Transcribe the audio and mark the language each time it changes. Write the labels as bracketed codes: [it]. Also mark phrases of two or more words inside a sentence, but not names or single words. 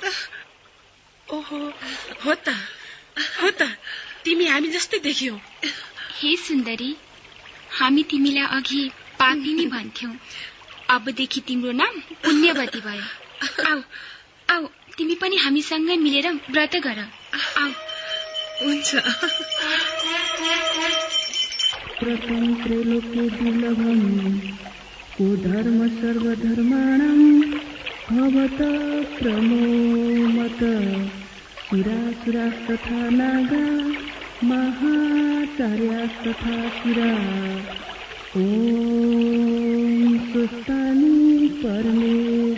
[ne] ओहो, हो त तिमी हामी जस्तै देखियो। हे सुन्दरी, हामी तिमीलाई अघि पापिनी भन्थ्यौ, अबदेखि तिम्रो नाम पुण्यवती भयो। आऊ तिमी पनि हामीसँगै मिलेर व्रत गर। आऊ। हुन्छ। [sa] प्रथम त्रैलोक्य दुर्लभम को धर्म सर्वधर्माणां भवत प्रमोमत सुरासुरास्तथा नागा महाचार्यास्तथा सुरा ॐ सुस्तानि परमे